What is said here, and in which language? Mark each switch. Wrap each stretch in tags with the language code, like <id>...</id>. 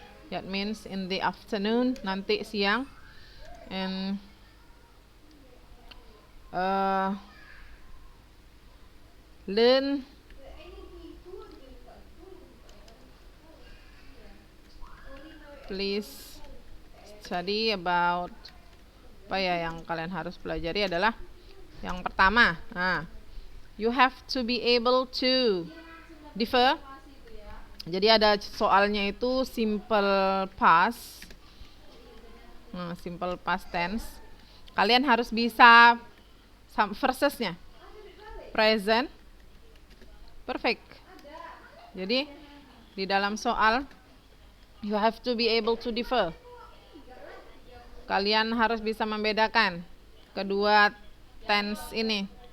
<en>That means in the afternoon,</en> <id>nanti siang.</id> <en>And learn please study about</en> <id>apa ya yang kalian harus pelajari adalah yang pertama.</id> <en>Nah, you have to be able to defer.</en> <id>Jadi ada soalnya itu simple past. Simple past tense. Kalian harus bisa versesnya.</id> <en>Present perfect.</en> <id>Jadi di dalam soal</id> <en>you have to be able to defer.</en> <id>Kalian harus bisa membedakan kedua tense ini.</id>